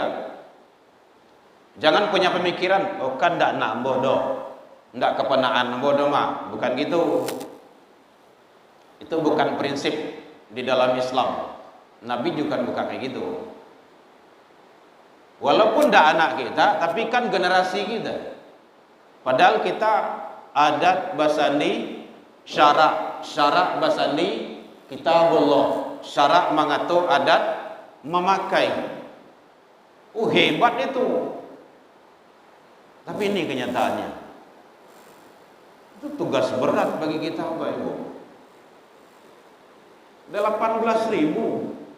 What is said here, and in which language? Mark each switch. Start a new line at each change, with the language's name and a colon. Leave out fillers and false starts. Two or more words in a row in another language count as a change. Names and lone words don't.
Indonesian: Jangan punya pemikiran, oh kan ndak nak bodoh, ndak kepenaan bodoh mah, bukan gitu. Itu bukan prinsip di dalam Islam. Nabi juga bukan kayak gitu. Walaupun ndak anak kita, tapi kan generasi kita. Padahal kita adat basandi, syarak basandi, kitabullah, syarak mengatur adat memakai. Hebat itu. Tapi ini kenyataannya. Itu tugas berat bagi kita, Bapak Ibu. 18.000.